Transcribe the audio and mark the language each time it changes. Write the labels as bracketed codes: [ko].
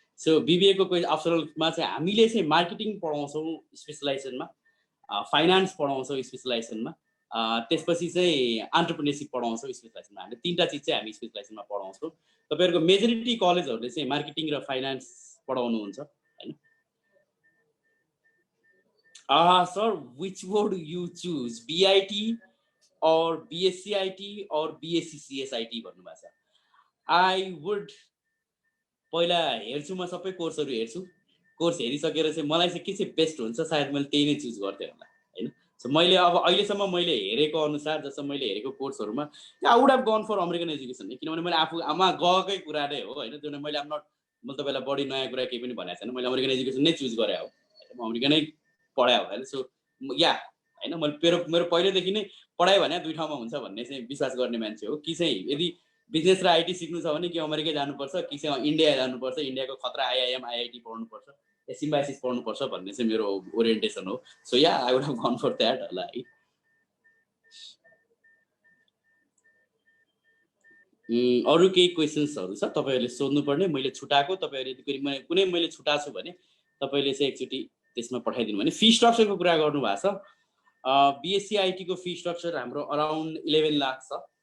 [ne] So BBA को optional मा चाहिँ हामीले चाहिँ मार्केटिङ पढाउँछौँ स्पेशलाइजेसनमा, फाइनान्स पढाउँछौँ स्पेशलाइजेसनमा, त्यसपछि चाहिँ एन्टरप्रेन्योरशिप पढाउँछौँ स्पेशलाइजेसनमा. हामीले तीनटा चीज चाहिँ हामी स्पेशलाइजेसनमा पढाउँछौँ. तपाईहरुको मेजोरिटी कलेजहरुले चाहिँ मार्केटिङ र फाइनान्स पढाउनुहुन्छ हैन. [en] sir which would you choose, BIT or BSCIT or BSCCSIT [ne] भन्नु भएको छ. [en] I would [ne] पहिला हेर्छु, म सबै कोर्सहरु हेर्छु. कोर्स हेरिसकेर चाहिँ मलाई चाहिँ के चाहिँ बेस्ट हुन्छ सायद मैले त्यही नै चुज गर्थे होला हैन. सो मैले अब अहिलेसम्म मैले हेरेको अनुसार, जस्तो मैले हेरेको कोर्सहरुमा [en] I would have gone for American education, [ne] किनभने मैले आफू आमा गएकै कुरा नै हो हैन. जुन मैले मैले तपाईलाई बढी नयाँ कुरा केही पनि भनेको छैन. मैले अमेरिकन एजुकेसन नै चुज गरे हो, म अमेरिकनै पढाए हो हैन. सो या हैन, मैले मेरो पहिलेदेखि नै पढाइ भने दुई ठाउँमा हुन्छ भन्ने चाहिँ विश्वास गर्ने मान्छे हो. कि चाहिँ यदि बिजनेस र आईटी सिक्नु छ भने कि अमेरिकै जानुपर्छ, कि चाहिँ इन्डिया जानुपर्छ, इन्डियाको खतरा आईआईएम आईआईटी पढ्नुपर्छ, या सिम्बायोसिस पढ्नुपर्छ भन्ने चाहिँ मेरो ओरिएन्टेसन हो. [en] so yeah I would have gone for that [ne] होला है. अरू केही क्वेसन्सहरू छ तपाईँहरूले सोध्नुपर्ने मैले छुटाएको तपाईँहरूले कुनै मैले छुटाएको छु भने तपाईँले चाहिँ एकचोटि त्यसमा पठाइदिनु भने फी स्ट्रक्चरको कुरा गर्नुभएको छ बिएससी आइटीको फी स्ट्रक्चर हाम्रो अराउन्ड 11 लाख छ